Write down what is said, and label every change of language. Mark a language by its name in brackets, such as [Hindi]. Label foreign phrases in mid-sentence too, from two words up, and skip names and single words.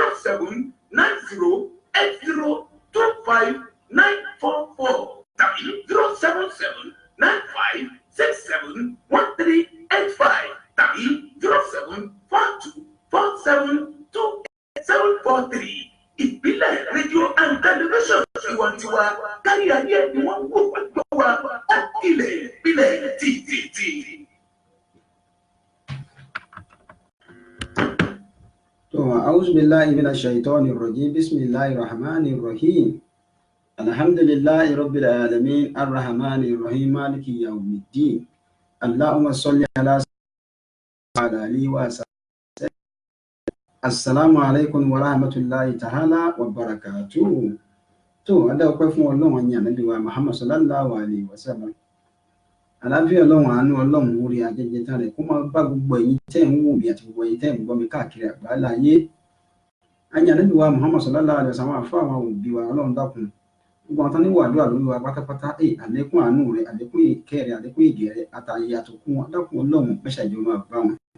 [Yoruba] 0790802594 tàbí 07795671385 tàbí 07424728743 ìbílẹ̀ rédíò [English] and television [Yoruba] tiwantiwa kárí ayé ni wọ́n ń wò wá gbọ́ wa ó ilẹ̀ ìbílẹ̀ tìtìtì. [Arabic] أعوذ بالله من الشيطان الرجيم بسم الله الرحمن الرحيم الحمد لله رب العالمين الرحمن الرحيم مالك يوم الدين اللهم صل على وعلى آله وصحبه السلام عليكم ورحمة الله تعالى وبركاته [Yoruba] tó adáwọ̀pẹ́ fún ọlọ́run ní ànábì wa Muhammad [Arabic] صلى الله عليه وسلم [Yoruba] àlàáfíà ọlọ́run àánú ọlọ́run orí ajẹjẹ tán rẹ̀ kó máa bá gbogbo ẹ̀yin tẹ́ ń wò mí àti gbogbo ẹ̀yin tẹ́ ń gbọ́ mi káàkiri àgbáńlá ayé ayé ànábì wa Muhammad [Arabic] صلى الله عليه وسلم [Yoruba] àfọ àwọn òbí wa ọlọ́run dákun gbogbo àwọn tán ní wàdúrà lórí wa pátápátá àlékún àánú rẹ̀ àlékún ìkẹ́ rẹ̀ àlékún ìgẹ̀ rẹ̀ àtàyè àtòkún wọn dákun ọlọ́run mẹ́sàájọ́ máa bá wọn.